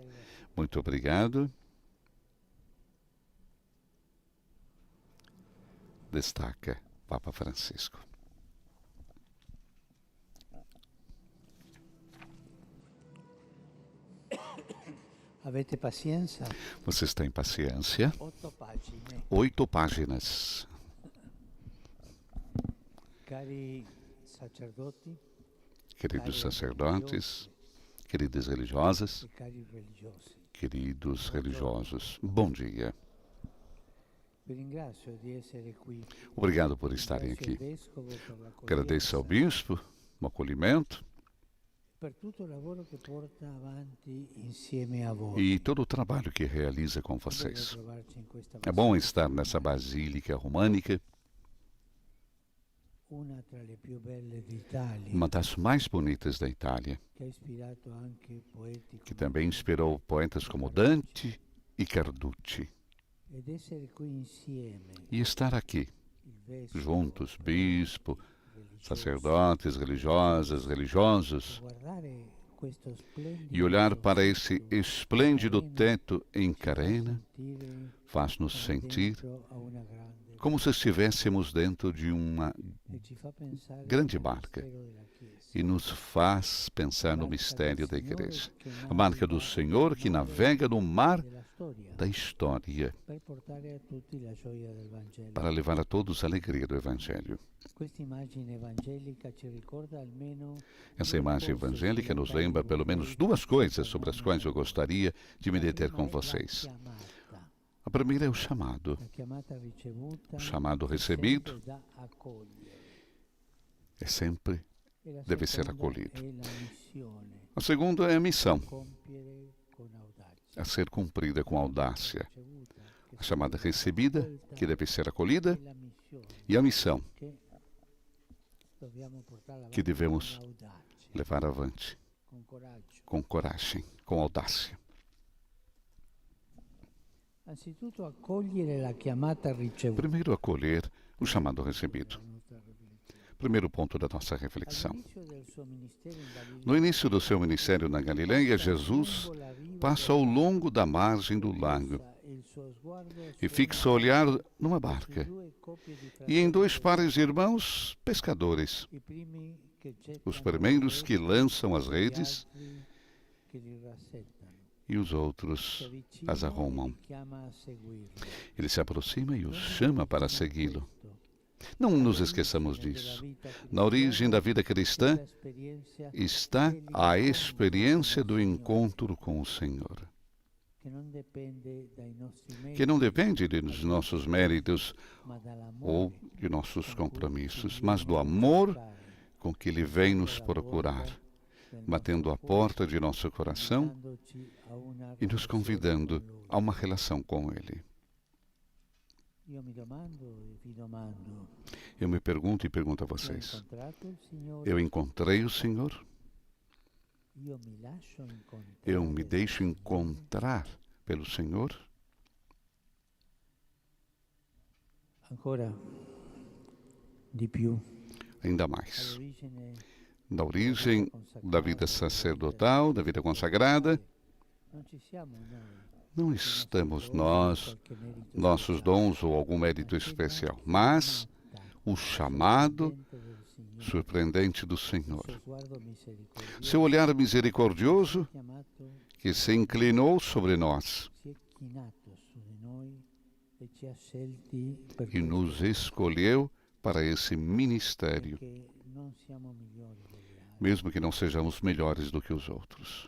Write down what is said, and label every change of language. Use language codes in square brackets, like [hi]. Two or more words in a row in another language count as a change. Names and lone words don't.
[pt] Muito obrigado. Destaca Papa Francisco. [it] Avete pazienza? [pt] Vocês têm paciência? 8 páginas. [it] Cari sacerdoti, [pt] Queridos sacerdotes, queridas religiosas, [it] e cari religiosi. [pt] queridos religiosos, bom dia. [it] Vi ringrazio di essere qui. [pt] Obrigado por estarem [it] Ringrazio il [pt] aqui. [it] Vescovo per [pt] Agradeço ao [it] l'accoglienza, [pt] bispo o acolhimento [it] per tutto il lavoro che porta avanti insieme a voi. [pt] e todo o trabalho que realiza com [it] Bello [pt] vocês. [it] trovarci in questa [pt] É bom [it] basilica, [pt] estar nessa basílica românica, [it] una tra le più belle d'Italia, [pt] uma das mais bonitas da Itália, [it] che ha ispirato anche poeti [pt] que [it] come [pt] também inspirou poetas como Dante e Carducci. [it] ed essere qui insieme, [pt] E estar aqui, [it] il vescovo, [pt] juntos, bispo, [it] religiosi, [pt] sacerdotes, religiosas, religiosos, [it] guardare questo splendido [pt] e olhar para esse [it] tetto [pt] esplêndido [it] carena [pt] teto em [it] ci fa [pt] carena [it] sentire [pt] faz-nos [it] come [pt] sentir [it] dentro a una grande [pt] como se estivéssemos dentro de uma [it] e ci fa pensare [pt] grande [it] al [pt] barca [it] mistero della Chiesa. [pt] e nos faz pensar no [it] Barca [pt] mistério [it] del [pt] da [it] Signore [pt] igreja. [it] che [pt] A barca do [it] naviga [pt] Senhor que [it] nel mare [pt] navega no mar [it] della storia [pt] da história [it] per portare a tutti la gioia del Vangelo. [pt] para levar a todos a alegria do Evangelho. [it] Questa immagine evangelica ci ricorda almeno [pt] Essa [it] due [pt] imagem [it] cose [pt] evangélica nos [it] sulle [pt] lembra [it] quali [pt] pelo menos [it] vorrei [pt] duas coisas [it] soffermarmi [pt] sobre as quais eu [it] oggi. [pt] gostaria de me [it] La [pt] deter [it] prima [pt] com [it] è la [pt] vocês. [it] chiamata, [pt] A primeira é o chamado, [it] la chiamata ricevuta [pt] o chamado [it] è [pt] recebido [it] sempre da accogliere. [pt] é sempre, [it] E la [pt] deve ser [it] seconda [pt] acolhido. [it] è la missione, [pt] a segunda é a missão, [it] compiere con audacia. [pt] a ser cumprida com audácia. [it] Ricevuta, che [pt] A chamada [it] deve essere [pt] recebida, [it] accolta, [pt] que deve ser acolhida, [it] e la missione, [pt] e a missão, [it] che dobbiamo portare avanti [pt] que devemos [it] con audacia, [pt] levar avante [it] con coraggio. [pt] com coragem, com audácia. [it] Anzitutto accogliere la chiamata ricevuta. [pt] Primeiro, acolher o chamado recebido. [it] La nostra riflessione. [pt] Primeiro ponto da nossa reflexão. [it] All'inizio del suo ministero in Galilea, [pt] No início do seu ministério na Galileia, Jesus passa ao longo da margem do lago [it] il suo sguardo [pt] e fixa o olhar numa barca [it] due coppie di [pt] e em dois [it] fratelli, [pt] pares de irmãos pescadores, [it] i primi che gettano [pt] os primeiros que lançam as [it] gli [pt] redes [it] altri che li rassettano. [pt] e os [it] Si [pt] outros [it] avvicina [pt] as [it] e [pt] arrumam. [it] li chiama a seguirlo. [pt] Ele se aproxima e os [it] Non [pt] chama para [it] dimentichiamo [pt] segui-lo. [it] questo. [pt] Não nos [it] All'origine [pt] esqueçamos [it] della [pt] disso. [it] vita [pt] Na origem da vida cristã [it] questa esperienza [pt] está a experiência do encontro com o Senhor, [it] che non dipende dai nostri [pt] que não [it] meriti, [pt] depende dos nossos méritos [it] ma [pt] ou [it] dall'amore [pt] de nossos [it] con cui [pt] compromissos, [it] ci [pt] mas do [it] viene a [pt] amor [it] cercare, [pt] com que Ele vem nos [it] alla porta [pt] procurar, [it] del [pt] batendo [it] nostro [pt] a [it] cuore, [pt] porta de nosso coração [it] invitandoci a una [pt] e nos [it] relazione [pt] convidando [it] con Lui. [pt] a uma relação com Ele. [it] Io mi domando e vi domando, [pt] Eu me pergunto e pergunto a [it] ho [pt] vocês: [it] incontrato il Signore? [pt] eu encontrei o Senhor? [it] Io mi lascio incontrare [pt] Eu me [it] dal [pt] deixo [it] Signore? [pt] encontrar pelo Senhor? [it] Ancora di più, [pt] Ainda mais. [it] all'origine [pt] Da origem da vida sacerdotal, da vida consagrada, [it] non ci siamo noi, [pt] não estamos nós, nossos dons ou algum mérito especial, mas o chamado surpreendente do Senhor. Seu olhar misericordioso que se inclinou sobre nós e nos escolheu para esse ministério, mesmo que não sejamos melhores do que os outros.